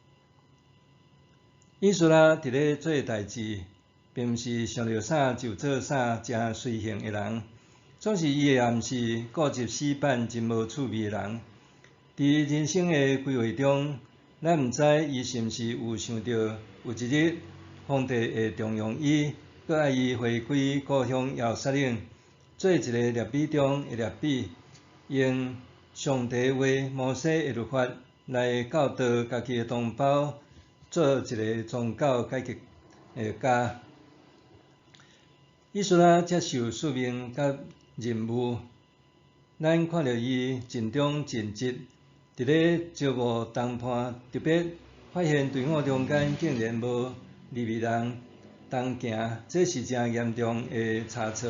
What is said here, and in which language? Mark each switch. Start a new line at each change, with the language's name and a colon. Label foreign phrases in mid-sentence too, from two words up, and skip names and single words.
Min Nan Chinese: 以斯拉伫咧做代志，并毋是想到啥就做啥，诚随性的人。总是伊也毋是固执死板、真无趣味的人。伫人生的规划中，咱毋知伊是毋是有想到有一日皇帝会重用伊，佮爱伊回归故乡耶路撒冷，做一个列比中的列比，用上帝话、摩西的律法来教导家己的同胞，做一个宗教改革的家。以斯拉接受使命甲任务，咱看到伊尽忠尽职，伫咧招募谈判，特别发现队伍中间竟然无利未人同行，这是诚严重的差错。